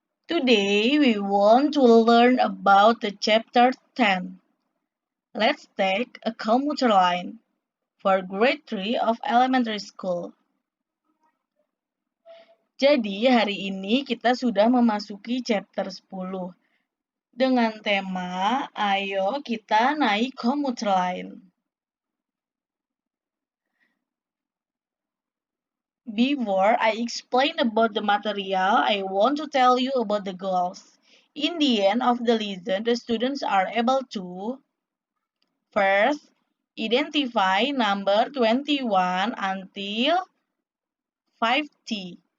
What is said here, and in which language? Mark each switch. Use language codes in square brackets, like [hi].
[en] Today we want to learn about the chapter 10. Let's take a commuter line for grade 3 of elementary school. [id] Jadi hari ini kita sudah memasuki chapter 10 dengan tema ayo kita naik commuter line. [en] Before I explain about the material, I want to tell you about the goals. In the end of the lesson, the students are able to first, identify number 21 until 50.